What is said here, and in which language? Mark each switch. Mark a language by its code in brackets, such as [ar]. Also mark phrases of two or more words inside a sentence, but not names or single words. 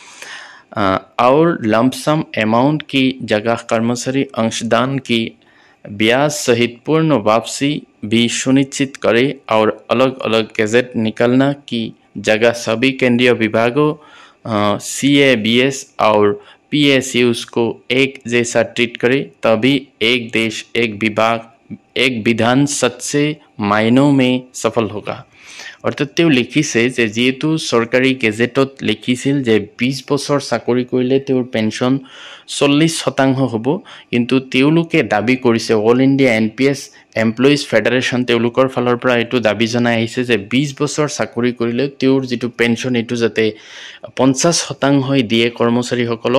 [hi] और [en] lump sum amount [hi] की जगह कर्मचारी अंशदान की ब्याज सहित पूर्ण वापसी भी सुनिश्चित करे, और अलग अलग गैजेट निकलना की जगह सभी केंद्रीय विभागों CABS और PSUs को एक जैसा ट्रीट करे, तभी एक देश एक विधान सच्चे मायनों में सफल होगा। [as] অর্থাৎ তেওঁ লিখিছে যে যেহেতু চৰকাৰী গেজেটত লিখিছিল যে 20 বছৰ চাকৰি কৰিলে তেওঁৰ পেঞ্চন 40% হ'ব, কিন্তু তেওঁলোকে দাবী কৰিছে অল ইণ্ডিয়া NPS এমপ্লয়িজ ফেডাৰেশ্যন তেওঁলোকৰ ফালৰ পৰা এইটো দাবী জনাই আহিছে যে 20 বছৰ চাকৰি কৰিলে তেওঁৰ যিটো পেঞ্চন এইটো যাতে 50% দিয়ে কৰ্মচাৰীসকলক।